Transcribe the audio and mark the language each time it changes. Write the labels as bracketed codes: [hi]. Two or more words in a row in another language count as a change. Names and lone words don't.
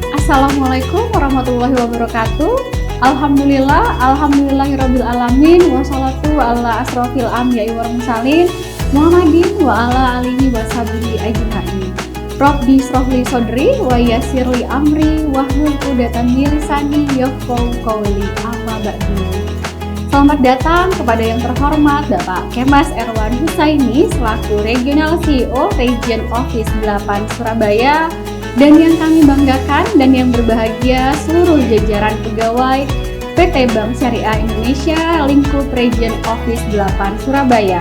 [ar] السلام عليكم ورحمة الله وبركاته. الحمد لله رب العالمين والصلاة على أشرف الأنبياء والمرسلين محمد وعلى آله وصحبه أجمعين. رب اشرح لي صدري ويسر لي أمري واحلل عقدة من لساني يفقهوا قولي. أما بعد. [id] Selamat datang kepada yang terhormat Bapak Kemas Erwan Husaini selaku Regional CEO Region Office 8 Surabaya, dan yang kami banggakan dan yang berbahagia seluruh jajaran pegawai PT Bank Syariah Indonesia lingkup Region Office 8 Surabaya.